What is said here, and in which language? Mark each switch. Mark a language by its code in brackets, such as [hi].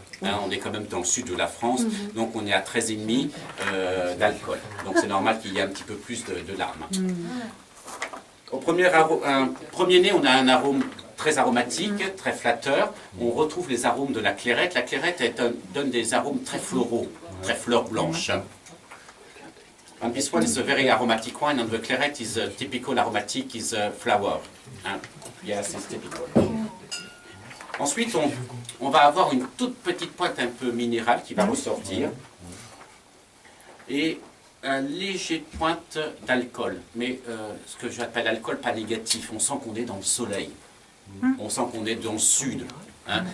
[fr] Hein, on est quand même dans le sud de la France, donc on est à 13,5 d'alcool. Donc c'est normal qu'il y ait un petit peu plus de larmes. Au premier nez, on a un arôme très aromatique, très flatteur. On retrouve les arômes de la clairette. La clairette donne des arômes très floraux, très fleurs blanches. [en] And this one is a very aromatic wine, and the claret is a typical aromatic is a flower. Yes, it's typical. [fr] Ensuite, on va avoir une toute petite pointe un peu minérale qui va ressortir. Et un léger pointe d'alcool. Mais ce que j'appelle alcool pas négatif. On sent qu'on est dans le soleil. On sent qu'on est dans le sud. Hein.